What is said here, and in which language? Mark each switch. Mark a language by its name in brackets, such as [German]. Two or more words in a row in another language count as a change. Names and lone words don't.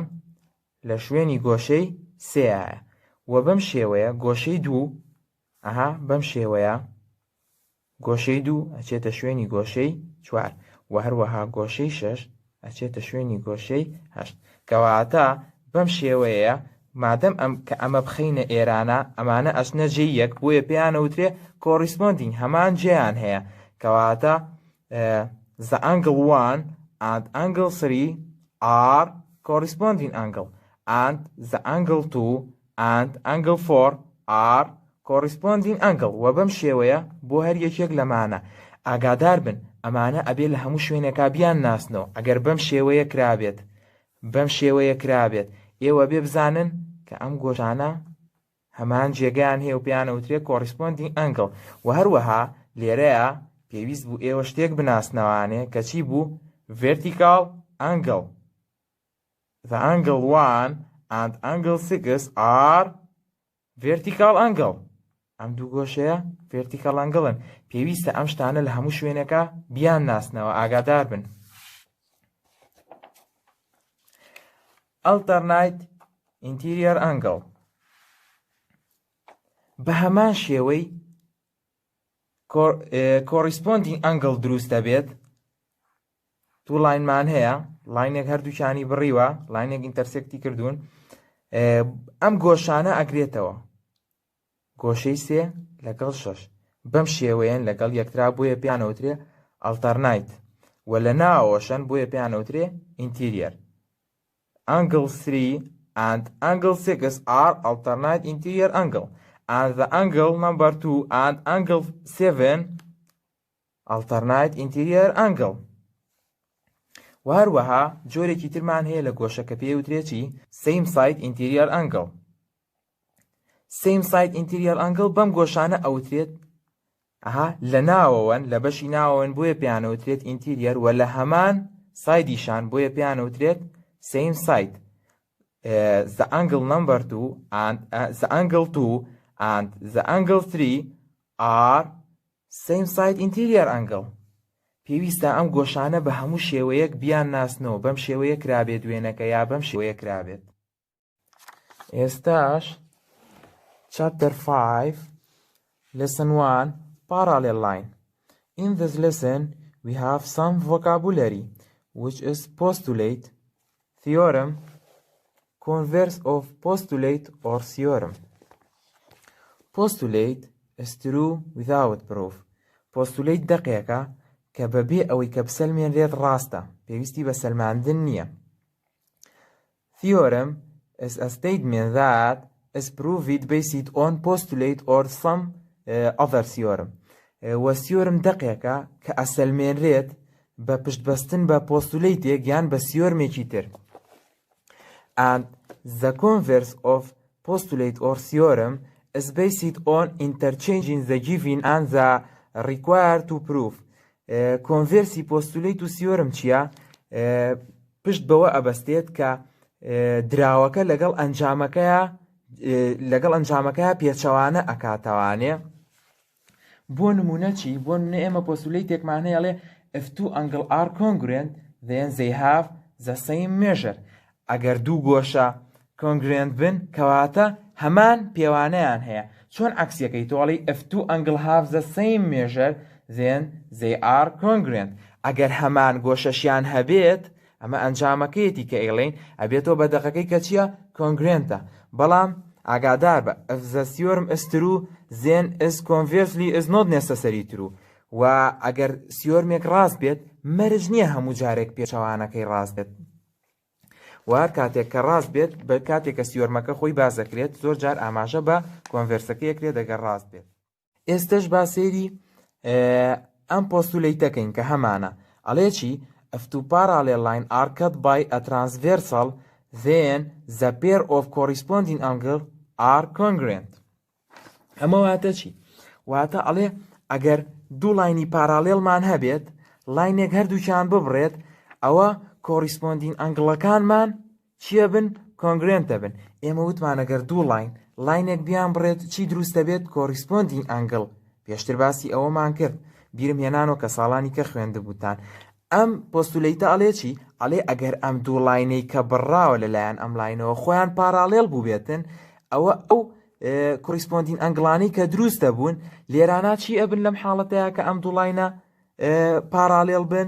[Central Kurdish] لە شوێنی گۆشەی سێایە و بەم شێوەیە گۆشەی 2 بەم شێوەیە گۆشەی 2 ئەچێتە شوێنی گۆشەی 4 و هەروەها گۆشەی 6 ئەچێتە شوێنی گۆشەی 8. کەواتە بەم شێوەیە مادەم کە ئەمە بخەینە ئێرانە ئەمانە ئەچنە جێی یەک بۆیە پێیانەوترێ corresponding هەمان جێیان هەیە. کەواتە [English] the angle 1 and angle 3 are corresponding angle and the angle 2 and angle 4 are corresponding angle [Central Kurdish] و بەم شێوەیە بۆ هەر یەکێک لەمانە ئاگادار بن ئەمانە ئەبێ لە هەموو شوێنێکا بیان ناسنەوە. ئەگەر بەم شێوەیە کرابێت ئێوە بێ بزانن کە ئەم گۆشانە هەمان جێگەیان هەیە و پێیان ئەوترێت [English] corresponding angle [Central Kurdish] و هەروەها لێرەیە پێویست بوو ئێوە شتێک بناسنەوانێ کە چی بوو [English] vertical angle. The angle 1 and angle 6 are vertical angle. [Central Kurdish] ئەم دوو گۆشەیە [English] vertical angle- [Central Kurdish] ن. پێویستە ئەم شتانە لە هەموو شوێنەکە بیان ناسنەوە ئاگادار بن. [English] Alternate interior angle. [Central Kurdish] بە هەمان شێوەی [English] corresponding angle [Central Kurdish] دروستە بێت. دوو لاینمان هەیە، لاینێک هەردووچانی بڕیوە، لاینێک ئینتەرسێکتی کردوون. ئەم گۆشانە ئەگرێتەوە گۆشەی 3 لەگەڵ 6 بەم شێوەیەن لەگەڵ یەکترا بۆیە پێیان ئەوترێ [English] alternate و [Central Kurdish] لە ناوەشەن بۆیە پێیان ئەوترێ interior. [English] Angle 3 and angle 6 are alternate interior angle and the angle number 2 and angle 7 alternate interior angle. [Central Kurdish] و هەروەها جۆرێکی ترمان هەیە لە گۆشەکە پێوترێتی [English] same side interior angle. same side interior angle [Central Kurdish] بەم گۆشانە ئەوترێت لە ناوەوەن لە بەشی ناوەوەن بۆیە پێیان ئەوترێت interior و لە هەمان سایدیشان بۆیە پێیان ئەوترێت [English] same side. The angle number 2 and the angle 2 and the angle 3 are same side interior angle. [Central Kurdish] پێویستە ئەم گۆشانە بە هەموو شێوەیەک بیان ناسنەوە بەم شێوەیە کرابێت دوێنەکە یا بەم شێوەیە کرابێت. [English] ئێستاش Chapter 5 Lesson 1 Parallel line. In this lesson we have some vocabulary which is postulate, theorem, converse of postulate or theorem. Postulate is true without proof. [Central Kurdish] Postulate دقیقة کە بەبێ ئەوەی کە بسەلمێنرێت ڕاستە، پێویستی بە سەلماندن نییە. [English] Theorem is a statement that is proved based on postulate or some other theorem. [Central Kurdish] و theorem دقیقە کە ئەسەلمێنرێت بە پشتبەستن بە postulateێک یان بە theoremێکی تر. [English] And the converse of postulate or theorem is based on interchanging the given and the required to prove. converse postulate [Central Kurdish] و سیۆرم چییە؟ پشت بەوە ئەبەستێت کە دراوەکە لەگەڵ ئەنجامەکەیە پێچەوانە ئەکاتەوانێ. بۆ نمونە چی؟ بۆ نمونە ئێمە پۆستولیتێکمان هەیەڵێ [English] if two angle are congruent then they have the same measure. [Central Kurdish] ئەگەر دوو گۆشە congruent بن کەواتە هەمان پێوانەیان هەیە. چۆن عەکسیەکەی تۆڵی [English] if two angle have the same measure then they are congruent. [Central Kurdish] ئەگەر هەمان گۆشەشیان هەبێت ئەمە ئەنجامەکەیەتی کە ئێڵێن ئەبێتەوە بە دەقەکەی کە چییە؟ [English] congruentە. [Central Kurdish] بەڵام ئاگادار بە [English] if the theorem is true then is conversely is not necessary true. [Central Kurdish] و ئەگەر سیۆرمێک ڕاست بێت مەرج نییە هەموو جارێک پێچەوانەکەی ڕاست بێت. و هەر کاتێک کە ڕاست بێت بە کاتێک کە سیۆرمەکە خۆی بازەکرێت زۆر جار ئاماژە بە کۆنڤێرسەکەیەکرێت ئەگەر ڕاست بێت. ئێستش با سێری ئەم پۆستولیتەکەین کە هەمانە ئەڵێ چی؟ [English] if two parallel line are cut by a transversal then the pair of corresponding angle are congruent. [Central Kurdish] ئەمە واتە چی؟ واتە ئەڵێ ئەگەر دوو لاینی پارالێڵمان هەبێت لاینێک هەردووکیان ببڕێت ئەوە [English] corresponding angles [Central Kurdish] چییە بن؟ congruentە بن. ئێمە وتمان ئەگەر دوو لاینێک بیان بڕێت چی دروستە بێت؟ [English] corresponding angle. [Central Kurdish] پێشتر باسی ئەوەمان کرد بیرم هێنانەوە کە ساڵانی کە خوێندبووتان. ئەم پۆستولیتە ئەڵێ چی؟ ئەڵێ ئەگەر ئەم دوو لاینەی کە بڕاوە لەلایەن ئەم لاینەوە خۆیان پارالێڵ بوو بێتن ئەوە ئەو [English] corresponding angles [Central Kurdish] کە دروستە بوون لێرانە چی ئەبن لەم حاڵەتەیە کە ئەم دوو لاینە پارالێڵ بن؟